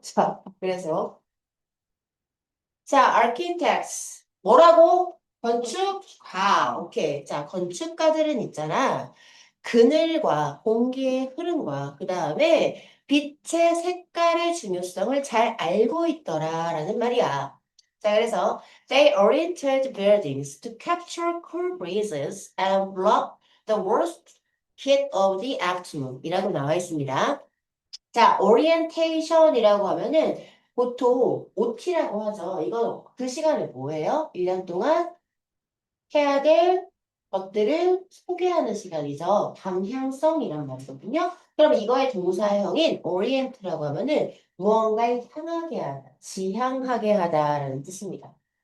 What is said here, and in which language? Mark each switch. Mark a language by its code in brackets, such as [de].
[ko] 자, 그래서 자, architects 뭐라고? 건축가. 오케이. 자, 건축가들은 있잖아. 그늘과 공기의 흐름과 그 다음에 빛의 색깔의 중요성을 잘 알고 있더라라는 말이야. 자, 그래서 [en] they oriented buildings to capture cool breezes and block the worst heat of the afternoon [ko] 이라고 나와 있습니다. 자, orientation이라고 하면은 보통 OT라고 하죠. 이건 그 시간에 뭐예요? 1년 동안 해야 될 것들을 소개하는 시간이죠. 방향성이란 말이거든요. 그럼 이거의 동사형인 orient라고 하면은 무언가를 향하게 하다, 지향하게 하다라는 뜻입니다.